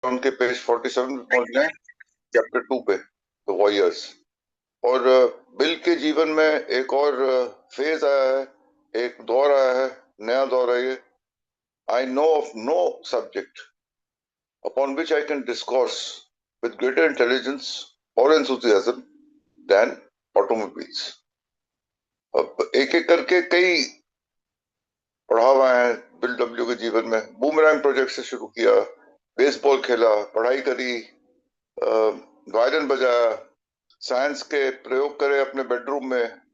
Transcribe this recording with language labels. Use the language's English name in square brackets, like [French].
[Hindi] उनके पेज 47 पे पहुंच गए, चैप्टर 2 पे, द वॉरियर्स। और बिल के जीवन में एक और फेज आया है, एक दौर आया है, नया दौर है ये। [English] I know of no subject upon which I can discourse with greater intelligence or enthusiasm than automobiles। [Hindi] अब एक एक करके कई पढ़ाव आए हैं बिल डब्ल्यू के जीवन में। बूमरैंग प्रोजेक्ट से शुरू किया, बेसबॉल खेला, पढ़ाई करी, वायलिन बजाया, साइंस के प्रयोग करे अपने बेडरूम में।